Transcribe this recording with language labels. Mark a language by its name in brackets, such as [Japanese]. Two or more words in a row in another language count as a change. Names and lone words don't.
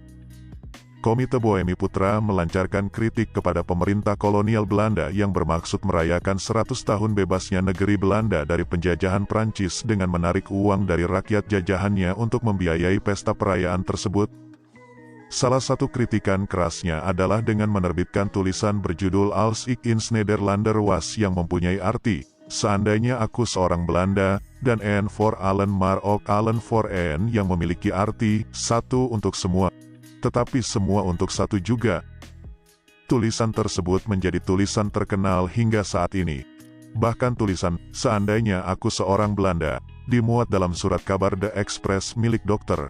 [Indonesian] Komite Bumi Putra melancarkan kritik kepada pemerintah kolonial Belanda yang bermaksud merayakan 100 tahun bebasnya negeri Belanda dari penjajahan Prancis dengan menarik uang dari rakyat jajahannya untuk membiayai pesta perayaan tersebut. Salah satu kritikan kerasnya adalah dengan menerbitkan tulisan berjudul [Dutch] Als ik ins Nederlander was [Indonesian] yang mempunyai arti, seandainya aku seorang Belanda, dan [Dutch] en voor allen maar ook allen voor en [Indonesian] yang memiliki arti, satu untuk semua, tetapi semua untuk satu juga. Tulisan tersebut menjadi tulisan terkenal hingga saat ini. Bahkan tulisan, seandainya aku seorang Belanda, dimuat dalam surat kabar The Express milik Dr.